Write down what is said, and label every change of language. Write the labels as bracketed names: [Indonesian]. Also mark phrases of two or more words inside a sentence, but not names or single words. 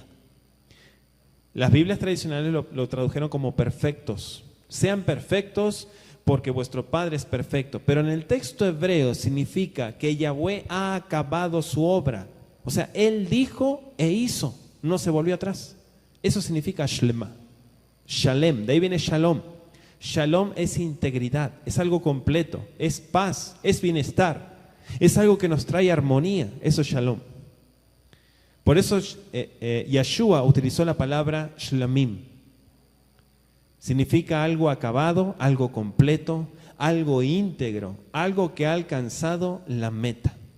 [Spanish] Las Biblias tradicionales lo tradujeron como perfectos. Sean perfectos porque vuestro Padre es perfecto. Pero en el texto hebreo significa que Yahweh ha acabado su obra. O sea, Él dijo e hizo, no se volvió atrás. Eso significa shlema. Shalem, de ahí viene shalom. Shalom es integridad, es algo completo, es paz, es bienestar, es algo que nos trae armonía, eso es shalom. Por eso Yeshua utilizó la palabra shlamim. Significa algo acabado, algo completo, algo íntegro, algo que ha alcanzado la meta.